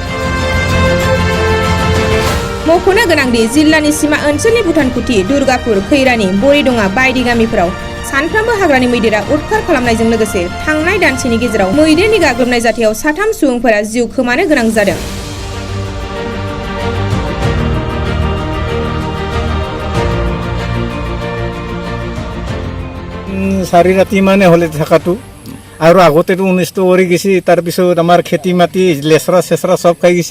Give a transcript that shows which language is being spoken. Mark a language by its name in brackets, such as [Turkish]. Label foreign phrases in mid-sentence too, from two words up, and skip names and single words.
[Bodo] मख'नो गोनांदि जिल्लानि सीमा ओनसोलनि भुटानकुथि, दुर्गापुर, खैरानि, बरिडङा बायदि गामिफोराव सानफ्रोमबो हाग्रानि मैदेरा उदखार खालामनायजों लोगोसे थांनाय दानसेनि गेजेराव मैदेरनि गाग्लोबनाय जाथायाव 3 सुबुंफोरा जिउ खोमानो गोनां जादों। [Assamese] চাৰি ৰাতি মানে হ'লে থকাটো আৰু আগতেতো অনিষ্ট কৰি গৈছে। তাৰপিছত আমাৰ খেতি মাটি লেচৰা চেচৰা চব খাই গৈছে।